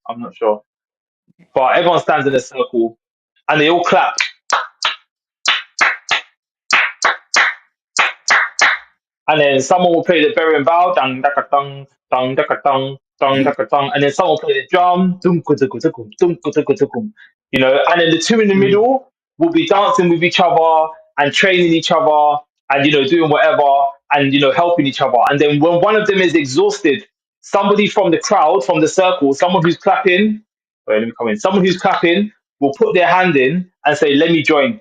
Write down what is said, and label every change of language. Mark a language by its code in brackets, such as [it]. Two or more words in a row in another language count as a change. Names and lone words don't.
[en] I'm not sure. But everyone stands in a circle and they all clap. And then someone will play the berimbau, bow, dang daka daka dang, and then someone will play the drum, dum kutu kutu kum, dum kutu kutu kum. And then the two in the middle will be dancing with each other and training each other and doing whatever and helping each other. And then when one of them is exhausted, somebody from the crowd, from the circle, someone who's clapping, wait, let me come in. Someone who's clapping will put their hand in and say, "Let me join."